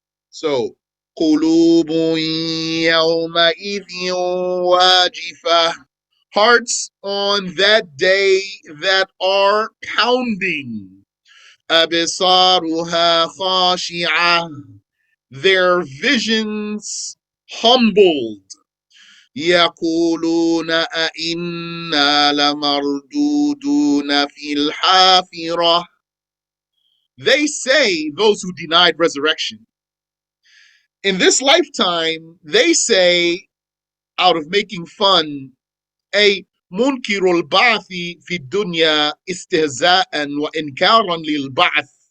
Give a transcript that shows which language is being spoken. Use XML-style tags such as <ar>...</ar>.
<en>So,</en> <ar>قلوب يومئذ واجفة,</ar> <en>hearts on that day that are pounding.</en> <ar>أبصارها خاشعة,</ar> <en>their visions humbled.</en> <ar>يقولون أئنا لمردودون في الحافرة.</ar> <en>They say, those who denied resurrection, in this lifetime, they say, out of making fun, a</en> <ar>منكر البعث في الدنيا استهزاء وإنكارا للبعث.</ar>